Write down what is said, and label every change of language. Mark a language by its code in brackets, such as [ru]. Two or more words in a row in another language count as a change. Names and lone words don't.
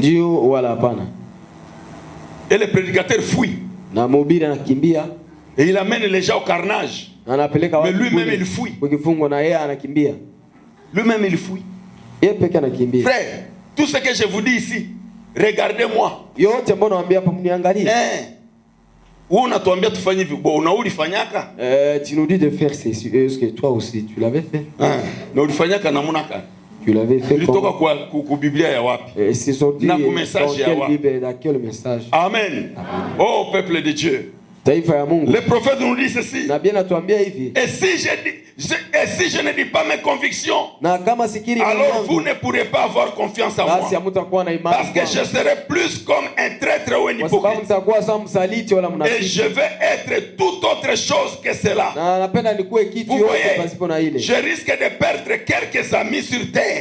[fr] Et le prédicateur fuit. Et il amène les gens au carnage. Mais lui-même il fuit. Lui-même il fuit. Frère, tout ce que je vous dis ici, regardez-moi. [sw] Yote mbona waambia hapa mniangalie? Wewe unatuambia tufanye hivi, bona ulifanyaka? [fr] Tu nous dis de faire ceci. Est-ce que toi aussi tu l'avais fait? [sw] Na ulifanyaka namna gani? [fr] Tu l'avais fait [sw] ilitoka kwa Biblia ya wapi? [fr] C'est sorti [sw] na message ya wapi? [fr] Dans quel message? Amen. Oh peuple de Dieu. [sw] Taifa ya Mungu. [fr] Le prophète nous dit ceci. [sw] Na bien atuambia hivi. [fr] Et si je ne dis pas mes convictions, [sw] na kama sikiri [fr] alors vous ne pourrez pas avoir confiance en moi. Parce que je serai plus comme un traître ou un hypocrite. Et je vais être tout autre chose que cela. Vous voyez, je risque de perdre quelques amis sur terre.